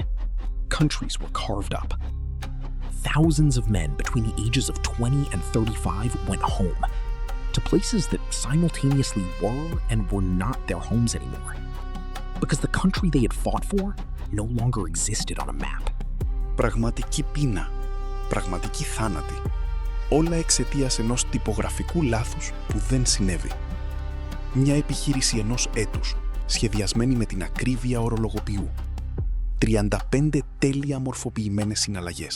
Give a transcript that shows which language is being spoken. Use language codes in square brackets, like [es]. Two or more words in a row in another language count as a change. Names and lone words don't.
[en] Countries were carved up. Thousands of men between the ages of 20 and 35 went home, to places that simultaneously were and were not their homes anymore, because the country they had fought for no longer existed on a map. [el] Πραγματική πείνα, πραγματική θάνατη. Όλα εξαιτίας ενός τυπογραφικού λάθους που δεν συνέβη. Μια επιχείρηση ενός έτους, σχεδιασμένη με την ακρίβεια ορολογοποιού. 35 τέλεια μορφοποιημένες συναλλαγές.